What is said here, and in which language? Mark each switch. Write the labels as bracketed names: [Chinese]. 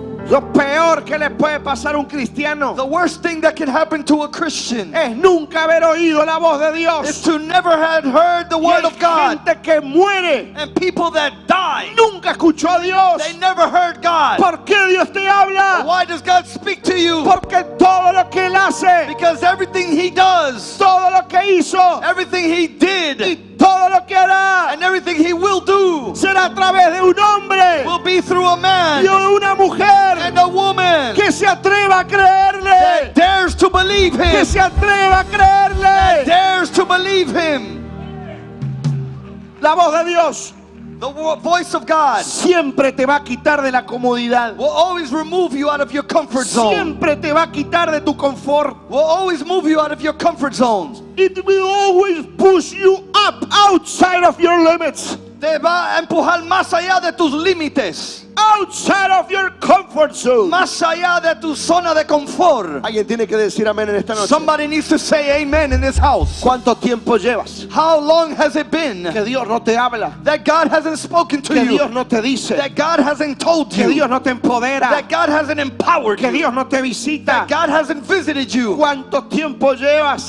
[Spanish] Lo peor que le puede pasar a un cristiano [English] The worst thing that can happen to a Christian [Spanish] es nunca haber oído la voz de [English] is [Spanish] Dios. [English] to never have heard the [Spanish] Y [English] word [Spanish] hay [English] of God. [Spanish] gente que muere, [English] And people that die, [Spanish] nunca escuchó a Dios. [English] they never heard God. [Spanish] ¿Por qué Dios te habla? [English] Why does God speak to you? [Spanish] Porque todo lo que Él hace, [English] Because everything He does, [Spanish] todo lo que hizo [English] everything He did, [Spanish] y todo lo que hará [English] and everything He will do [Spanish] será a través de un hombre [English] will be through a [Spanish] y [English] man [Spanish] de una mujer [English] and a woman [Spanish] que se atreva a creerle, [English] that dares to believe [Spanish] que [English] Him, [Spanish] se atreva a [English] that [Spanish] creerle. [English] dares to believe Him. [Spanish] La voz de Dios [English] The voice of God [Spanish] siempre te va a quitar de la comodidad, [English] will always remove you out of your comfort zone. [Spanish] siempre te va a quitar de tu confort. [English] Will always move you out of your comfort zones. It will always push you up outside of your limits, [Spanish] Te va a empujar más allá de tus límites, [English] outside of your comfort zone. [Spanish] más allá de tu zona de confort. Alguien tiene que decir amén en esta noche. [English] Somebody needs to say amen in this house. [Spanish] ¿Cuánto tiempo llevas [English] How long has it been [Spanish] que Dios no te habla, [English] that God hasn't spoken to [Spanish] que [English] you, [Spanish] Dios no te dice, [English] that God hasn't told [Spanish] que [English] you, [Spanish] Dios no te empodera, [English] that God hasn't empowered [Spanish] que [English] you, [Spanish] Dios no te visita? [English] that God hasn't visited you? [Spanish] ¿Cuánto tiempo llevas